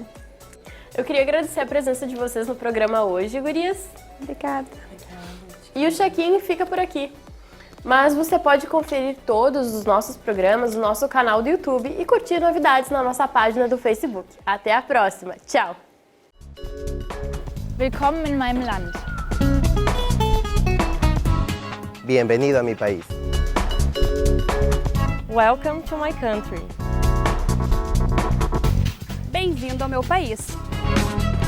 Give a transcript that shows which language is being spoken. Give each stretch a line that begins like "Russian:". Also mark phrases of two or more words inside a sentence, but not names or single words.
Portuguese: Eu queria agradecer a presença de vocês no programa hoje, gurias. Obrigada. E o check-in fica por aqui. Mas você pode conferir todos os nossos programas no nosso canal do YouTube e curtir novidades na nossa página do Facebook. Até a próxima. Tchau!
German: Willkommen in meinem Land.
Spanish: Bienvenido a mi país.
English: Welcome to my country.
Portuguese: Bem-vindo ao meu país.